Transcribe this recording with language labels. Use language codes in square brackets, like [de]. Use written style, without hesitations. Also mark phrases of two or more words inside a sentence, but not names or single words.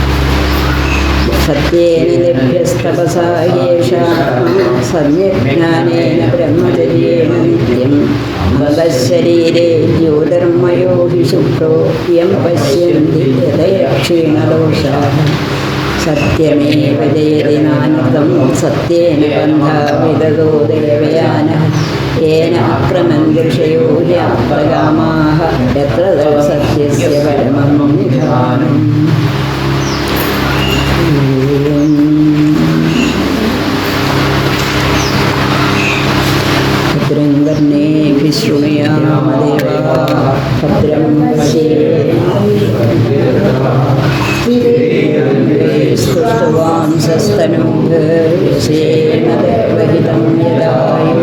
[sa] സത്യേന ലഭ്യസ്തപസാ യേഷാ സമ്യജ്ഞാനേന ബ്രഹ്മചര്യേണ നിത്യം അന്തഃശരീരേ ജ്യോതിർമയോ ഹി ശുക്രോ യം പശ്യന്തി യഥയക്ഷീണദോഷാഃ സത്യമേവ ജയതി നാനൃതം സത്യേന ബന്ധാ വിദതോ ദേവയാനഃ येन आक्रमन्ति ऋषयो ह्याप्तकामाः यत्र सत्यस्य परमं निधानम्. भद्रं कर्णेभिः शृणुयाम देवाः भद्रं स्तुष्टवांसस्तनूर्यसेन देवहितं यदायुः.